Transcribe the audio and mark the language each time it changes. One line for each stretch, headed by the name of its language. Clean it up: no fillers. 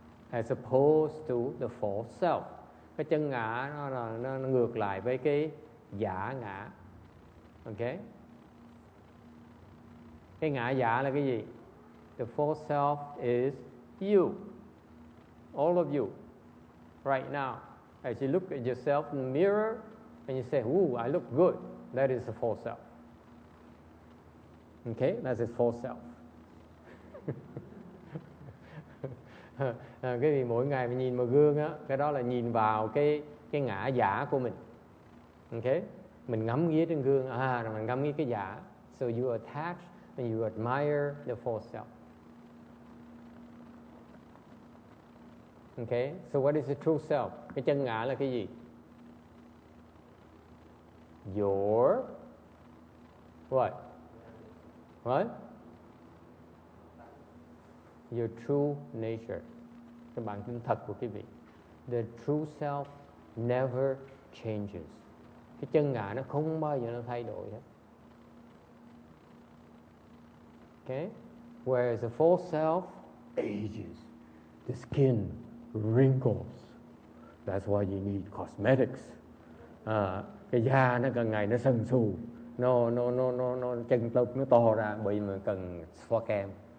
English: As opposed to the false self.
Vietnamese: Cái chân ngã nó ngược lại với cái giả ngã.
English: Okay?
Vietnamese: Cái ngã giả là cái gì?
English: The false self is you. All of you. Right now. As you look at yourself in the mirror and you say, ooh, I look good. That is the false self. Okay? That's his false self.
Vietnamese: Cái gì mỗi ngày mình nhìn vào gương á, cái đó là nhìn vào cái ngã giả của mình. Okay? Mình ngắm nghía trên gương, rồi mình ngắm nghía cái giả.
English: So you attach and you admire the false self. Okay? So what is the true self?
Vietnamese: Cái chân ngã là cái gì?
English: Your what? What? Your true nature.
Vietnamese: Cái bản tính thật của quý vị.
English: The true self never changes.
Vietnamese: Cái chân ngã nó không bao giờ nó thay đổi hết.
English: Okay? Whereas the false self ages, the skin wrinkles. That's why you need cosmetics.
Vietnamese: Cái da nó càng ngày nó sần sù, nó chân tụt nó to ra, bởi vì mình cần xoa kem.